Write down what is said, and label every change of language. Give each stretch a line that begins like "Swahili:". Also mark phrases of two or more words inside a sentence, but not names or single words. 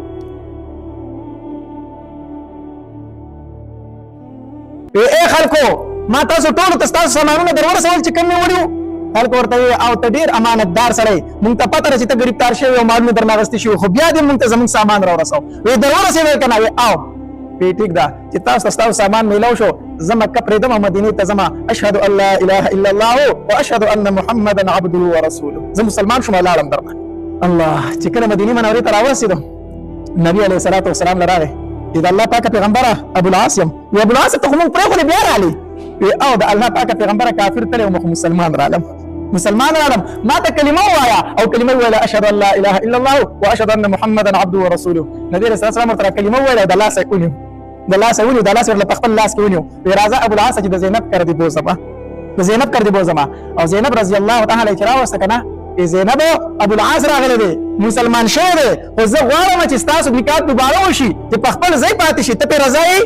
Pashto: ای خلکو ما تاسو ټولو ته ستاسو سامانونه در ورسول چې کوم مې وړي وو. خلکو ورته وویل او ته ډېر امانتدار سړی، مونږ ته پته ده چې ته ګرفتار شوی او مالونه درنه اخیستي شوي، خو بیا دې مونږ ته زمونږ سامان راورسوه. وایي در ورسېدی که نه؟ وایي او وایي ټیک ده چې تاسو ته ستاسو سامان میلاو شو، زه مکه پرېږدم او مدینې ته ځمه.
Arabic: اشهد ان لا اله الا الله واشهد ان محمدا عبده ورسوله.
Pashto: زه مسلمان شوم لاړم درنه. الله چې کله مدینې منورې ته راورسېدو نبي
Arabic: علیه الصلاة والسلام
Pashto: له راغی د الله پاکه پیغمبره ابو العاص یم. وی ابو العاص ته خو مونږ پرېښودې بیا رالې؟ وی او د الله پاکه پیغمبره کافر تللی وم خو مسلمان رالم، مسلمان رالم. ما ته کلمه ووایه او کلمه وویله
Arabic: اشهد ان لا اله الا الله واشهد ان محمدا عبده ورسوله.
Pashto: نبي
Arabic: علیه الصلاة والسلام
Pashto: ورته کلمه وویله د لاسه یې ونیو، د لاسه ونیو، د لاسه ورله په خپل لاس کې ونیو. وی راځه ابو العاص چې د زینب کر دې بوځمه، د زینب کر دې بوځمه. او زینب
Arabic: رضی الله تعالی
Pashto: چې راوسته که نه زینب ابو العاص راغلی دی، مسلمان شوی دی، خو زه غواړم چې ستاسو نکاح دوباره وشي، چې په خپل ځای پاتې شي، ته پرې رضا یې؟